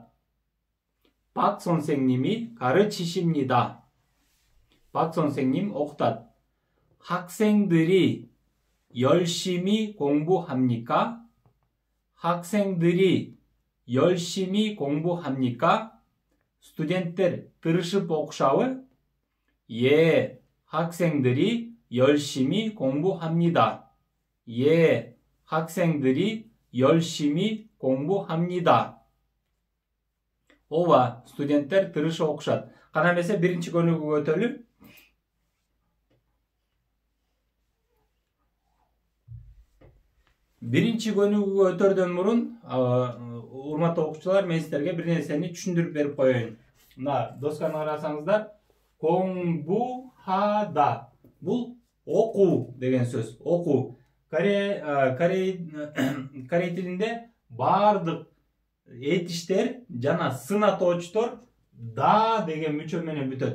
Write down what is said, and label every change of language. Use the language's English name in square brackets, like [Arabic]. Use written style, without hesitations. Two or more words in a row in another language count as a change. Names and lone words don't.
[Korean] 박 선생님이 가르치십니다. [Kyrgyz] 박 선생님 오쿠tat. [Korean] 학생들이 열심히 공부합니까? 학생들이 열심히 공부합니까? [Kyrgyz] Студенттер тырышып окушабы? [Korean] 예, 학생들이 열심히 공부합니다. 예, 학생들이 열심히 공부합니다. [Kyrgyz] Ova, студенттер тырышы окушат. Кана эмесе биринчи көнүгү өтөлү. Биринчи көнүгү өтөрдөн мурун, урматтуу окуучулар, мен сиздерге бир нерсени түшүндүрүп берип коеюн. Мына досканы карасаңыздар, коңбухада. Бул окуу деген сөз. Окуу. Корей тилинде баардык этиштер жана сынатоочтор да деген мүчө менен бүтөт.